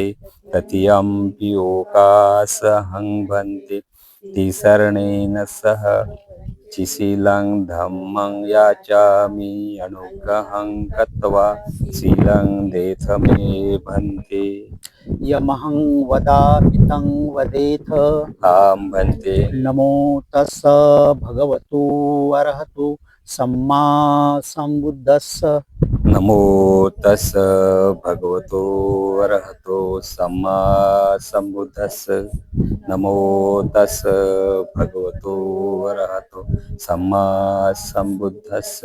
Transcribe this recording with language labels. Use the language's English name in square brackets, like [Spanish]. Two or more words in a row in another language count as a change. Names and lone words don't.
[Pali] तृतीयंपि ओकास अहं भन्ते तिसरणेन सह शीलं धम्मं याचामि अनुग्रहं कृत्वा शीलं देथ मे भन्ते. यमहं वदामि तं वदेथ आं भन्ते. नमो तस्स भगवतो अरहतो सम्मा सम्बुद्धस्स. नमो तस्स भगवतो अरहतो सम्मा सम्बुद्धस्स. नमो तस्स भगवतो अरहतो सम्मा सम्बुद्धस्स.